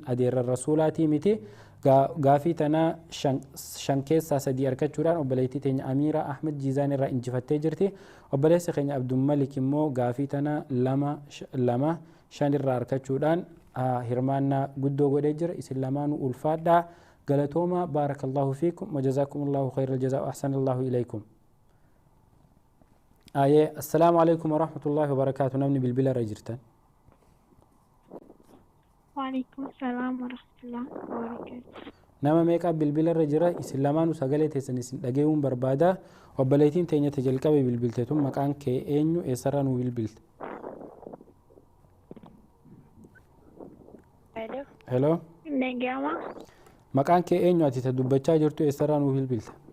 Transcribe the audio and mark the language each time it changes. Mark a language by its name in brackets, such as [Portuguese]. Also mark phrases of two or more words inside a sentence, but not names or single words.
[Oromo] adeerran rasuulaatii miti gaafii tanaa shan keessaa sadii argachuudhaan obboleettii teenya amiira ahmed jiizaan irraa injifattee jirti obboleessa keenya abdulmalik immoo gaafii tanaa lama shan irraa argachuudhaan hirmaannaa guddoo godhee jira isin lamaanuu ulfaadhaa galatooma [Arabic] بارك الله فيكم وجزاكم الله خير الجزاء وأحسن الله إليكم السلام عليكم ورحمة الله وبركاته [Oromo] namni bilbila irra jirtan [Arabic] وعليكم السلام ورحمة الله وبركاته [Oromo] nama meeqa bilbila irra jira isin lamaanuu sagalee teessan isin dhaga'uun barbaada obboleettiin teenya jalqabe bilbilte tun maqaan kee eenyu eessarraa nuu bilbilte hello Negama. maqaan kee eenyu ati ta dubbachaa jirtu eessarraa nuu bilbilte